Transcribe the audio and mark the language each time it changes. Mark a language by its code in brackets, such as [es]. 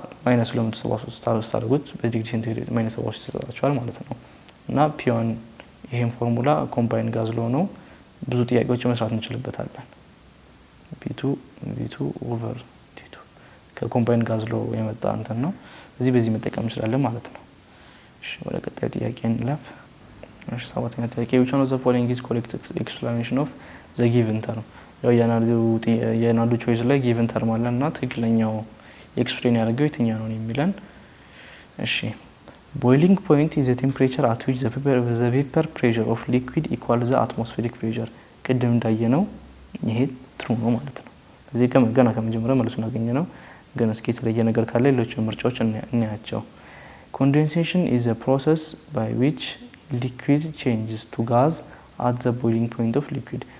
[am] -273 ስታደርጉት በዲግሪ ሴንቲግሬድ -73 ይሰጣችኋል ማለት ነው። እና ፒ1 ይሄን ፎርሙላ ኮምባይን ጋዝ ሎ ነው። ብዙ ጥያቄዎች መስራት እንችልበታለን። V2 ኦቨር T2 ከኮምባይን ጋዝ ሎ የመጣ እንትን ነው። በዚህ መጠቀም እንችላለን ማለት ነው። እሺ ወደ ቀጣዩ ጥያቄ እንለፍ። እሺ ሰባተኛ ጥያቄ [en] which one of the following is correct explanation of the given term? [am] ያው የናዱ ቾይስ ላይ given term አለና ትክክለኛው ኤክስፕሌን ያደርገው የትኛው ነው የሚለን። እሺ [en] boiling point is the temperature at which the vapor pressure of liquid equals the atmospheric pressure. [am] ቅድም እንዳየነው ይሄ ትሩ ነው ማለት ነው። እዚህ ገና ከመጀመሪያው መልሱን አገኘነው። ግን እስኪ የተለየ ነገር ካለ ሌሎች ምርጫዎች እናያቸው። [en] Condensation is the process by which liquid changes to gas at the boiling point of liquid.